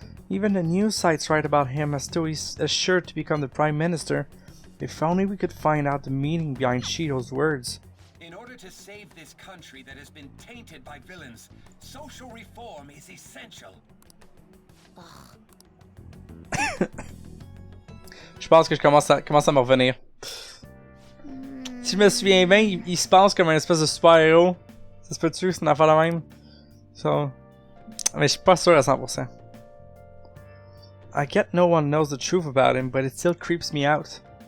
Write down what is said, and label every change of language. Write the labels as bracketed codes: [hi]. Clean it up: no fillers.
[en] Even the news sites write about him as though he's assured to become the prime minister. If only we could find out the meaning behind Shido's words. In order to save this country that has been tainted by villains, social reform is essential. [fr] Je pense que je commence à me revenir. Si je me souviens bien, il se pense comme un espèce de super-héros. Ça se peut-tu? C'est une affaire la même? So... Mais je suis pas sûr à 100%. [en] I get no one knows the truth about him, but it still creeps me out.